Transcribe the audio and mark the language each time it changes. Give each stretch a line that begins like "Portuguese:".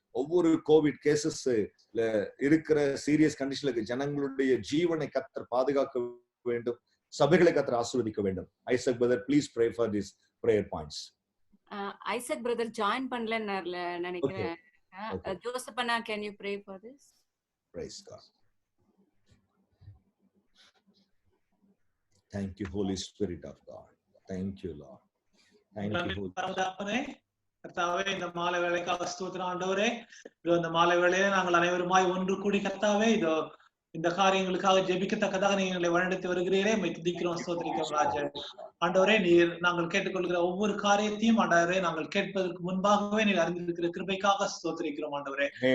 Tamil: ஒவ்வொரு Covid cases இருக்கிற serious கண்டிஷன்ல இருக்க ஜனங்களுடைய ஜீவனை கர்த்தர் பாதுகாக்க வேண்டும். சபைகளை கர்த்தர் ஆசீர்வதிக்க வேண்டும். Isaac brother,
English: Please pray for this prayer points.
Tamil: Isaac brother join பண்ணலன்னு நினைக்கிறேன்.
English: Joseph அண்ணா, can you pray for this? Praise God. Thank you, Holy Spirit of God. Thank you, Lord. Thank you, Holy.
Tamil: கர்த்தாவே, இந்த மாலை வேளைக்காக ஸ்தோத்திரம் ஆண்டவரே. இதோ இந்த மாலை வேளையிலே நாங்கள் அனைவருமாய் ஒன்று கூடி கர்த்தாவே இதோ இந்த காரியங்களுக்காக ஜெபிக்கத்தக்கதாக நீங்க எங்களை வழிநடத்தி வருகிறீரே, துதிக்கிறோம், ஸ்தோத்திரிக்கிறோம் ராஜா. ஆண்டவரே, நீர் நாங்கள் கேட்டுக்கொள்கிற ஒவ்வொரு காரியத்தையும் ஆண்டவரே நாங்கள் கேட்பதற்கு முன்பாகவே நீர் அறிந்திருக்கிற கிருபைக்காக ஸ்தோத்திரிக்கிறோம் ஆண்டவரே.